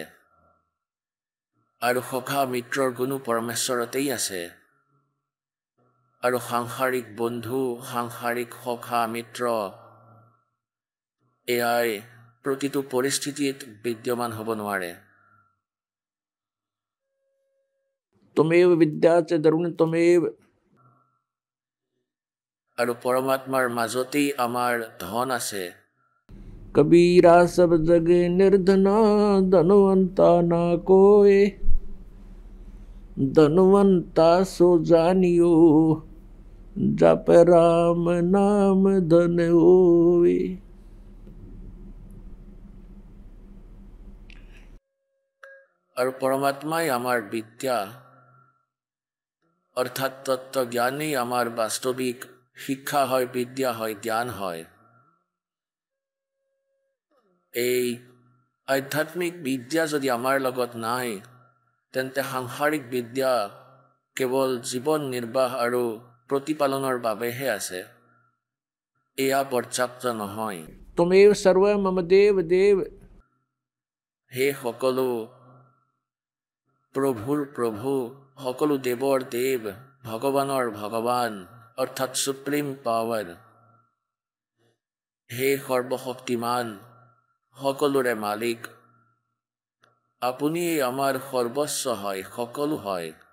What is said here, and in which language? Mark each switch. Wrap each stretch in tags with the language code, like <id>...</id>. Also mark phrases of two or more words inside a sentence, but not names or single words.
<as>আৰু সখা মিত্ৰৰ গুণো পৰমেশ্বৰতেই আছে। আৰু সাংসাৰিক বন্ধু, সাংসাৰিক সখা মিত্ৰ, এয়াই প্ৰতিটো পৰিস্থিতিত বিদ্যমান হ'ব নোৱাৰে।</as> <sa>तुमेव विद्या च द्रोण तुमेव।</sa> <as>আৰু পৰমাত্মাৰ মাজতেই আমাৰ ধন আছে।</as> <hi>कबीरा सब जग निर्धना, धनवंता ना कोय, धनवंता सो जानियो, जप राम नाम धन होवे।</hi> <as>আৰু পৰমাত্মাই আমাৰ বিদ্যা, অৰ্থাৎ তত্ত্ব জ্ঞানেই আমাৰ বাস্তৱিক শিক্ষা হয়, বিদ্যা হয়, জ্ঞান হয়। এই আধ্যাত্মিক বিদ্যা যদি আমাৰ লগত নাই, তেন্তে সাংসাৰিক বিদ্যা কেৱল জীৱন নিৰ্বাহ আৰু প্ৰতিপালনৰ বাবেহে আছে। এয়া পৰ্যাপ্ত নহয়।</as> <sa>तुमेव सर्व मम देव देव।</sa> <as>হে সকলো প্ৰভুৰ প্ৰভু, সকলো দেৱৰ দেৱ, ভগৱানৰ ভগৱান, অৰ্থাৎ</as> <en>supreme power,</en> <as>হে সৰ্বশক্তিমান সকলোৰে মালিক আপুনি আমাৰ সৰ্বস্ব হয় সকলো হয়</as>